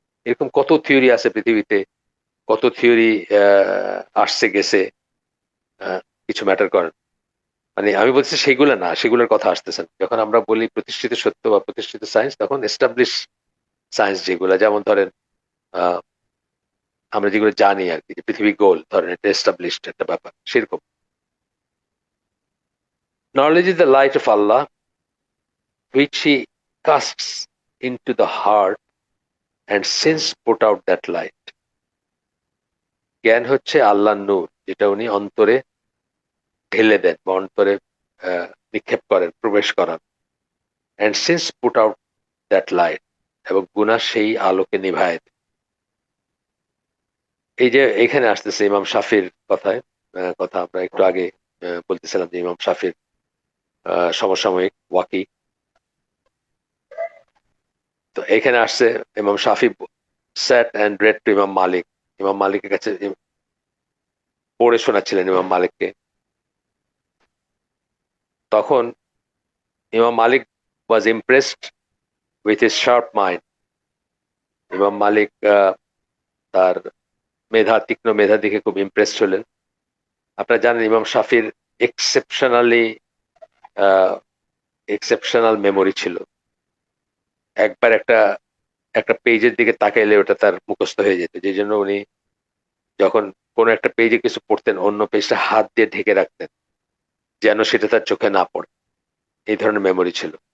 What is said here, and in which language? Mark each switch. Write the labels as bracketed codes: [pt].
[bn] এরকম কত থিওরি আছে পৃথিবীতে, কত থিওরি আসছে গেছে, কিছু ম্যাটার করে না। মানে আমি বলছি সেগুলো না, সেগুলোর কথা আসতেছে না। যখন আমরা বলি প্রতিষ্ঠিত সত্য বা প্রতিষ্ঠিত সায়েন্স, তখন এস্টাবলিশ সায়েন্স যেগুলো, যেমন ধরেন আহ আমরা যেগুলো জানি আর কি, যে পৃথিবী গোল, ধরেন এটা এস্টাবলিশড একটা ব্যাপার, সেরকম। [en] Knowledge is the light of Allah which he casts into the heart and since put out that light. [bn] জ্ঞান হচ্ছে আল্লাহর নূর, যেটা উনি অন্তরে ঢেলে দেন বা অন্তরে নিক্ষেপ করেন, প্রবেশ করান। [en] and since put out that light, [bn] এবং গুনাহ সেই আলোকে নিভায় দেন। এই যে এখানে আসতেছে ইমাম শাফির কথা আমরা একটু আগে বলতেছিলাম যে ইমাম শাফির সমসাময়িক ওয়াকি, এখানে আসছে ইমাম শাফি [en] sat and read to [bn] ইমাম মালিক। ইমাম মালিকের কাছে পড়ে শোনাচ্ছিলেন ইমাম মালিককে। [en] তখন Imam Malik was impressed with his sharp mind। [bn] ইমাম মালিক তার তীক্ষ্ণ মেধা দেখে খুব ইমপ্রেসড হলেন। আপনারা জানেন ইমাম শাফির এক্সেপশনালি এক্সেপশনাল মেমোরি ছিল। একবার একটা একটা পেজের দিকে তাকাইলে ওটা তার মুখস্থ হয়ে যেত, যে জন্য উনি যখন কোনো একটা পেজে কিছু পড়তেন অন্য পেজটা হাত দিয়ে ঢেকে রাখতেন যেন সেটা তার চোখে না পড়ে। এই ধরনের মেমোরি ছিল।